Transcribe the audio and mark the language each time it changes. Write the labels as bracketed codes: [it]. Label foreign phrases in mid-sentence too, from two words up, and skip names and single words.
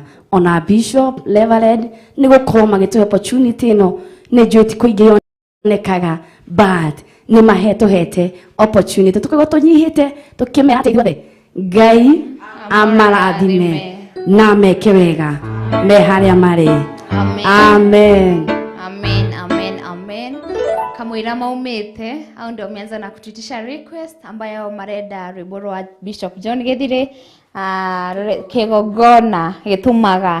[ki] Ona Bishop Reverend nĩ gũkorwo magĩtũhe opportunity ĩno nĩ njũĩ ti kũingĩ yonekaga but nĩ mahetũhete opportunity tũkagwo tũnyihĩte tũkĩmera atĩ ithuothe Ngai amarathime na meke wega me harĩa marĩ. Amen. Amen, amen, amen. Kamwĩra maumĩte au [sw] ndio wameanza na kutuitisha request ambayo [ki] marenda rwĩmbo rwa Bishop John Githurai kĩgongona gĩtũmaga.